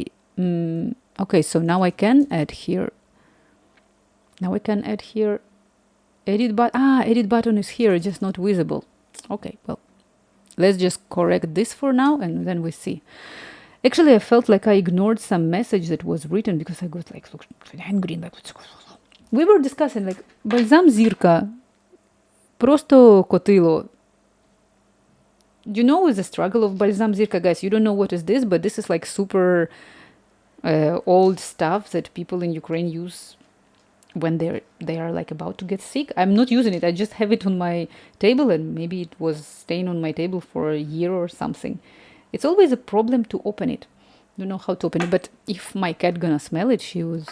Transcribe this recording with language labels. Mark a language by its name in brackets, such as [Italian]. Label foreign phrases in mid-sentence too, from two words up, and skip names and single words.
[English] Okay, so now I can add here. Edit button is here, just not visible. Okay, well, let's just correct this for now, and then we see. Actually, I felt like I ignored some message that was written because I got like angry. Like, we were discussing like [Ukrainian] бальзам зірка просто котило. [English] You know the struggle of [Ukrainian] бальзам зірка, [English] guys. You don't know what is this, but this is like super old stuff that people in Ukraine use when they are like about to get sick. I'm not using it. I just have it on my table, and maybe it was staying on my table for a year or something. It's always a problem to open it. Don't know how to open it, but if my cat gonna smell it, she was.